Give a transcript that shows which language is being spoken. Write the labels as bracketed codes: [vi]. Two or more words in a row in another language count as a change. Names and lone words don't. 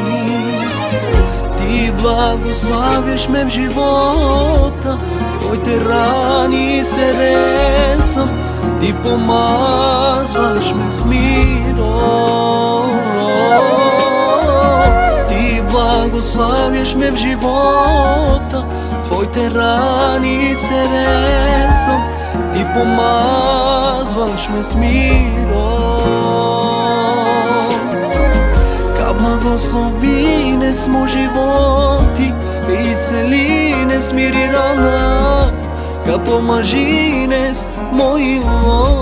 [bg] Ти благославяш ме в живота, Твоите рани се ресам, Ти помазваш ме с миро. Ти благославяш ме в живота, Твоите рани се ресам, Ти помазваш ме с миро. [rom] Благословines mo životi, ka iselines miri rana, ka pomagines mojilo.